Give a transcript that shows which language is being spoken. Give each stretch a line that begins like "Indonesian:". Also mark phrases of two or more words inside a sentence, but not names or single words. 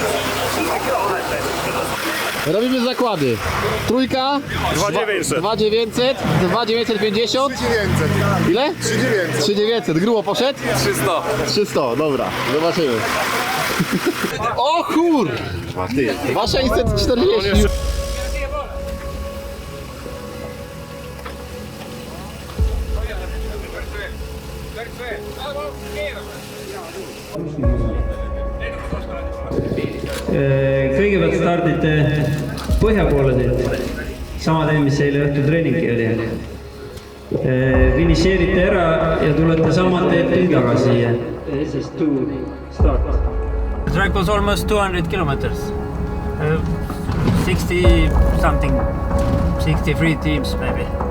Polish: Robimy zakłady. Trójka. 2900. 2900. 2950. 3900. Ile? 3900. 3900. Grubo poszedł? 300. 300, dobra. Zobaczymy. O kur! Ty, 2640.
Estonian: Kõigepealt stardite põhja poole teelt, sama tee, mis eile õhtul treeningi oli. Finišeerite ära ja tulete sama teed küll tagasi siia.
English: Siis to start. The track was almost 200 kilometers. 60 something, 63 teams maybe.